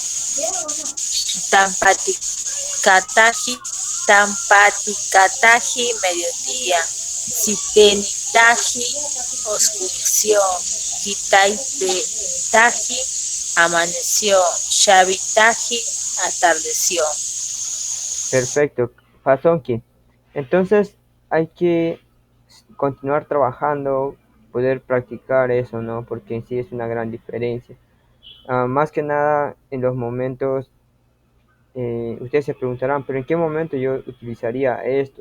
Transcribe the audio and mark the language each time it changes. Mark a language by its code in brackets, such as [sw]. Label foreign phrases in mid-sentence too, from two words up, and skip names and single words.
[cni] Tampaticataji, Tampaticataji, mediodía. [es] Sitenitaji, oscureció. Quitaitetaji, amaneció. Xavitaji, atardeció. Perfecto, Fasonki. Entonces hay que continuar trabajando, poder practicar eso, ¿no? Porque en sí es una gran diferencia. Más que nada en los momentos, ustedes se preguntarán, pero ¿en qué momento yo utilizaría estos?